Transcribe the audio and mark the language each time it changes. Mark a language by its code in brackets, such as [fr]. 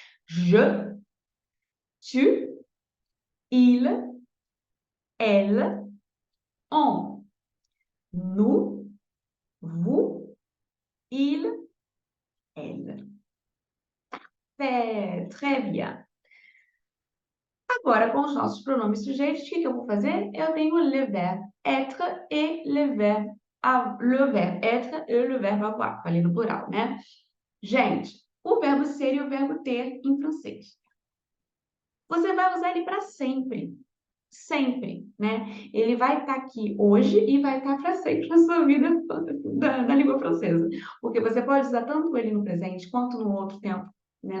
[fr] Je, tu, il, elle, on, nous, vous, il, elle. É, très bien. [pt] Agora, com os nossos pronomes sujeitos, o que eu vou fazer? Eu tenho [fr] le verbe être e le verbe être e le verbe avoir. [pt] Falei no plural, né? Gente, o verbo ser e o verbo ter em francês. Você vai usar ele para sempre. Sempre, né? Ele vai estar aqui hoje e vai estar para sempre na sua vida da língua francesa. Porque você pode usar tanto ele no presente quanto no outro tempo, né?